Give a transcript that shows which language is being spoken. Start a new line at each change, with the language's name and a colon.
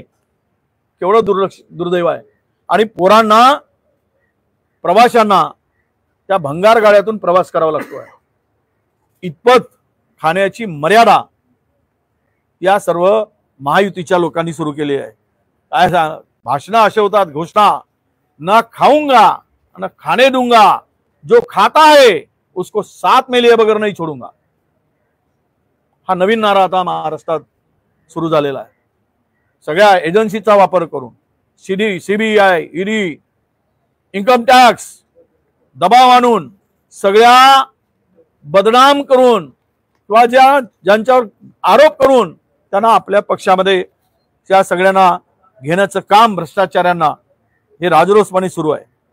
Marathi: केवढं दुर्दैव आहे। आणि पोरांना प्रवाशांना त्या भंगार गाड्यातून प्रवास करावा लागतोय। इतपत खाण्याची मर्यादा या सर्व महायुतीच्या लोकांनी सुरू केली आहे। काय भाषण असे होतात, घोषणा,
Hindi: न खाऊंगा न खाने दूंगा, जो खाता है उसको साथ में लिए बगैर नहीं छोडूंगा।
Marathi: हा नवीन नारा आता महाराष्ट्रात सुरू झालेला आहे। सगळ्या एजन्सीचा वापर करून सीबीआय, ईडी, इन्कम टॅक्स दबाव आणून सगळ्या बदनाम करून किंवा ज्यांच्यावर आरोप करून त्यांना आपल्या पक्षामध्ये त्या सगळ्यांना घेण्याचं काम भ्रष्टाचाऱ्यांना हे राजरोसपणे सुरू आहे।